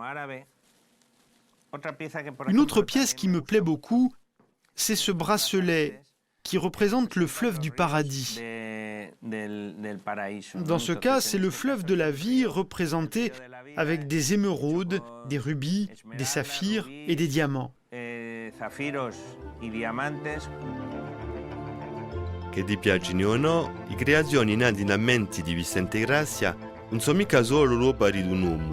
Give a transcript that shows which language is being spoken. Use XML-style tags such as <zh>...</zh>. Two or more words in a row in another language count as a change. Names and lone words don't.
<fr>Une autre pièce qui me plaît beaucoup, c'est ce bracelet qui représente le fleuve du paradis. Dans ce cas, c'est le fleuve de la vie représenté avec des émeraudes, des rubis, des saphirs et des diamants.</fr> <it>Che ti piacciono o no, le creazioni nate in mente di Vicente Gracia non sono mica solo l'opera di un uomo.</it>